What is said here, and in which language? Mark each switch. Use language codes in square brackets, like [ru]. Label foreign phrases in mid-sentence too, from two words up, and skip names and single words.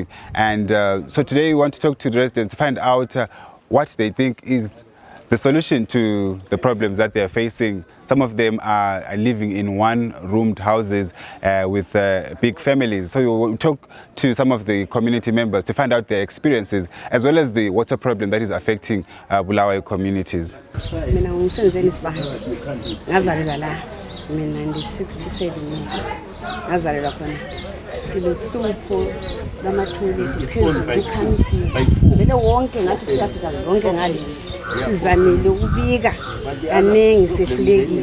[en] And so today we want to talk to the residents to find out what they think is the solution to the problems that they are facing. Some of them are living in one-roomed houses with big families. So we will talk to some of the community members to find out their experiences, as well as the water problem that is affecting Bulawayo communities. [nd] Mina ngumsenzeni Sibaha. Ngazalelwa la. Mina ndi 67 years. Ngazalelwa khona. Silohlupho lama-toilet phezulu ikhamisiwe. Vele wonke ngathi siyafika wonke ngale. Sizamile ukubika kaningi sehlulekile.